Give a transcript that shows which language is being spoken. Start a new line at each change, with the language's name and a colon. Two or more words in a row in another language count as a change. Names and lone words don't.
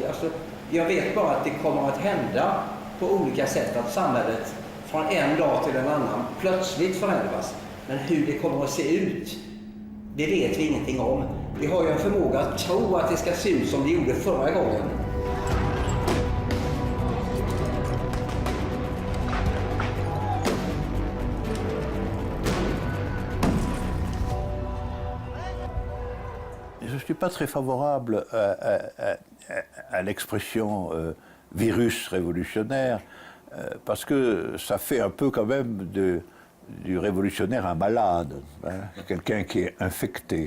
Swedish: Alltså, jag vet bara att det kommer att hända på olika sätt. Att samhället från en dag till en annan plötsligt förändras. Men hur det kommer att se ut, det vet vi ingenting om. Vi har ju en förmåga att tro att det ska se ut som det gjorde förra gången.
French: Je ne suis pas très favorable à l'expression virus révolutionnaire parce que ça fait un peu quand même du révolutionnaire un malade, hein, quelqu'un qui est infecté.